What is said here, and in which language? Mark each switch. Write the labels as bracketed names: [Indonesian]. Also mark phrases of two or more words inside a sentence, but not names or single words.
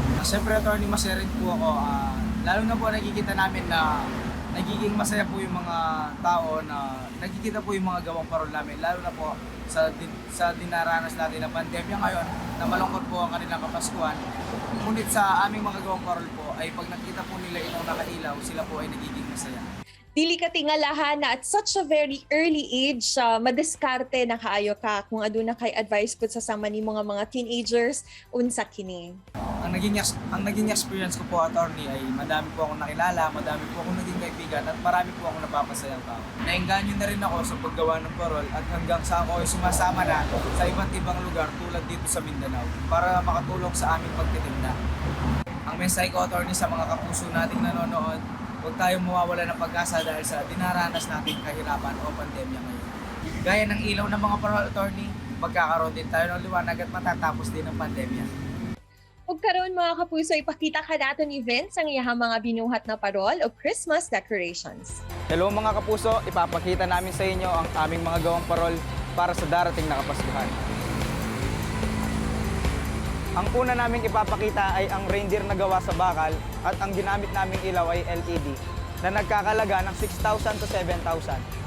[Filipino] Siyempre, attorney, masaya rin po ako. Lalo na po nakikita namin na nagiging masaya po yung mga tao na nakikita po yung mga gawang parol namin. Lalo na po sa dinaranas natin na pandemya ngayon na malungkot po ang kanilang Kapaskuhan. Ngunit sa aming mga gawang parol po ay pag nakita po nila itong nakailaw, sila po ay nagiging masaya. [Cebuano] Dili ka tingalahan na [English] at such a very early age, [Cebuano] madiskarte na kaayo ka kung aduna kay advice pud sa sama ni mga teenagers unsa kini. [Filipino] Ang naging experience ko po, attorney, ay madami po akong nakilala, madami po akong naging kaibigan at marami po akong napapasayang tao. Naengganyo na rin ako sa paggawa ng parol at hanggang sa ako ay sumasama na sa iba't ibang lugar tulad dito sa Mindanao para makatulong sa aming pagtitinda. Ang mensahe ko, attorney, sa mga kapuso nating nanonood, huwag tayong mawawala ng pag-asa dahil sa dinaranas nating kahirapan o pandemya ngayon. Gaya ng ilaw ng mga parol, attorney, magkakaroon din tayo ng liwanag at matatapos din ang pandemya. [Cebuano] Ug karon mga kapuso, ipakita ka nato ni Vince ang iyang mga binuhat na parol o [English] Christmas decorations. [Filipino] Hello mga kapuso, ipapakita namin sa inyo ang aming mga gawang parol para sa darating na Kapaskuhan. Ang una naming ipapakita ay ang reindeer na gawa sa bakal at ang ginamit naming ilaw ay LED na nagkakalaga ng 6,000 to 7,000.